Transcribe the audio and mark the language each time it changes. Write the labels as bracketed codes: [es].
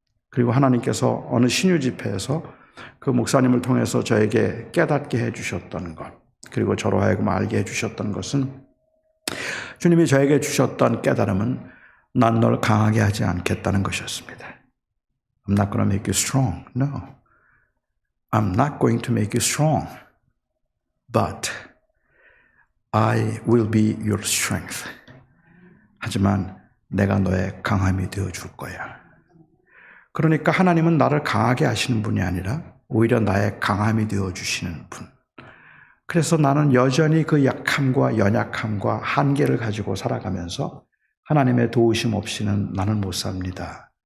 [ko] 그리고 하나님께서 어느 신유 집회에서 그 목사님을 통해서 저에게 깨닫게 해주셨던 것, 그리고 저로 하여금 알게 해주셨던 것은 주님이 저에게 주셨던 깨달음은 난 널 강하게 하지 않겠다는 것이었습니다. [en] I'm not going to make you strong. No. I'm not going to make you strong. But I will be your strength. [ko] 하지만 내가 너의 강함이 되어줄 거야. 그러니까 하나님은 나를 강하게 하시는 분이 아니라 오히려 나의 강함이 되어주시는 분. 그래서 나는 여전히 그 약함과 연약함과 한계를 가지고 살아가면서 하나님의 도우심 없이는 나는 못 삽니다.